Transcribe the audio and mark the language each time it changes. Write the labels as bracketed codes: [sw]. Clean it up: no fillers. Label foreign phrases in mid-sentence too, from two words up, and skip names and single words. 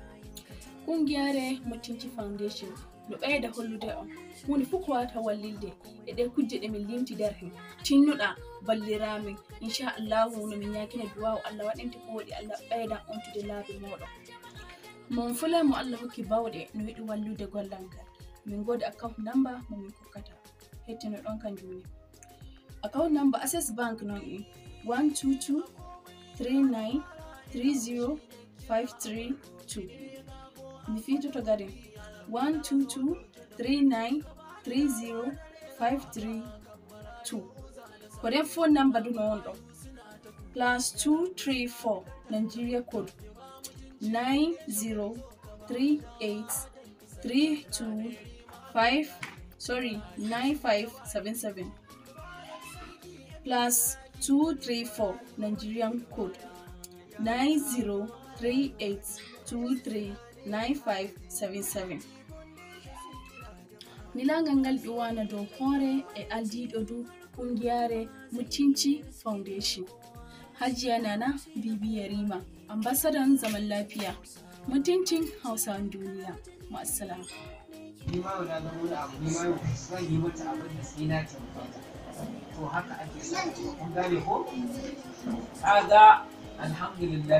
[ff] Ƙungiyare Mutunci Foundation no ɓeyda hollude on hunde fof ko wawata wallilde e ɗe kujje ɗe min limti nder hen. Tinnuɗa balliramin inchallahu no min yakina duwawu Allah waɗinte ko woɗi Allah ɓeyda ontude laabi moɗon. Mon fulay mo Allah hokki bawɗe no yiɗi wallude gollal ngal. Min godi [en] account number [ff] mo min hokkata hettino ɗon kanjum ni. [en] Account number [ff] Access Bank non e 122 39 30 532. Mi fitoto gaden 122 39 30 532. Ko den [en] phone number [ff] du no on ɗo +234 [en] Nigeria code [ff] 9577 +234 [en] Nigerian code [ff] 9038239577. Nilangal ngal ƴuwana dow hoore e aldiɗo du ƙungiyare Mutunci Foundation. [ha] Hajiya Nana Bibi Yarima, ambasadan zaman lafiya, mutuncin Hausawan duniya. Ma'assalam. Ni ma na zama wani abu, ni ma zan yi mata abin da sai na tabbata. To haka ake so. Kun gane ko? Kaga alhamdulillah.